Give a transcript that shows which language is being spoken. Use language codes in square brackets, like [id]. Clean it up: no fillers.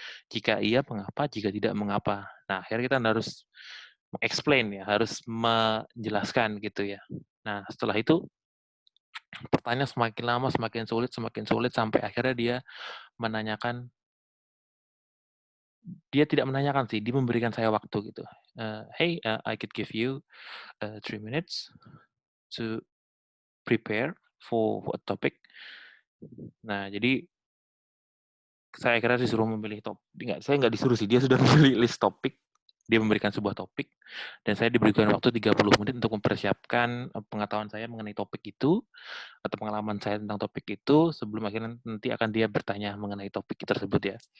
[id] Jika iya, mengapa? Jika tidak, mengapa? Nah, akhirnya kita harus explain ya, harus menjelaskan gitu ya. Nah, setelah itu pertanyaan semakin lama semakin sulit sampai akhirnya menanyakan dia tidak menanyakan sih, dia memberikan saya waktu gitu. [en] Hey, I could give you 3 minutes to prepare for a topic. [id] Nah, jadi saya akhirnya disuruh memilih saya nggak disuruh sih, dia sudah memilih list topik, dia memberikan sebuah topik, dan saya diberikan waktu 30 menit untuk mempersiapkan pengetahuan saya mengenai topik itu, atau pengalaman saya tentang topik itu, sebelum akhirnya nanti akan dia bertanya mengenai topik tersebut ya.